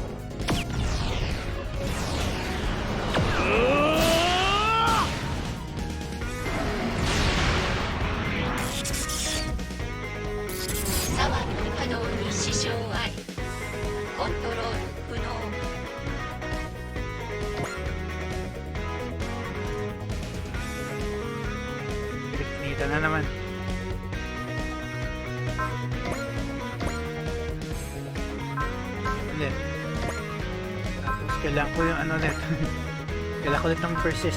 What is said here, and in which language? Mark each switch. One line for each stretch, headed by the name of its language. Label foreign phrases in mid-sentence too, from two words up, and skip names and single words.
Japanese: サワの稼働に支障あり。コントロール不能。
Filipino: Dito na naman. Ulit. Tapos kailangan ko yung ano net. Kailangan ko ulit ng persist.